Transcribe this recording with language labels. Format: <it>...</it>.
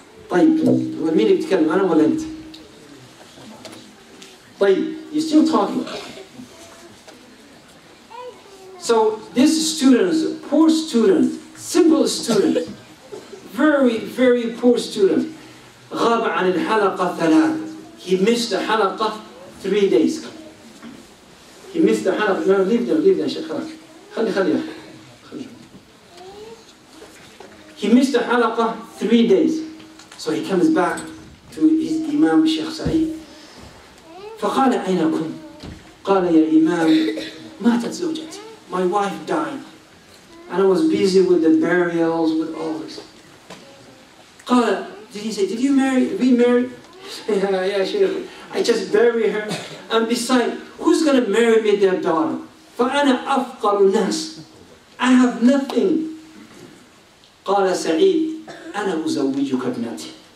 <ar>طيب هو مين اللي بيتكلم أنا ولا أنت؟ طيب</ar> <en>you're still talking. So this student, poor student, simple student, very poor student,</en> <ar>غاب عن الحلقة</ar> <en>3. He missed the حلقة 3 days. He missed the حلقة. No, leave them,</en> <ar>شيخ خلي.</ar> <en>He missed the حلقة 3 days. So he comes back to his Imam Shaykh Said.</en> <ar>فقال أين كنت؟ قال يا إمام ماتت زوجتي.</ar> <en>My wife died. And I was busy with the burials, with all this. قال, did he say, did you remarry? Yeah, Shaykh. I just bury her. And besides, who's going to marry me their daughter?</en> <ar>فَأَنَا أَفْقَرُ النَّاسِ.</ar> <en>I have nothing.</en> <ar>قال سعيد أنا أزوجك ابنتي.</ar>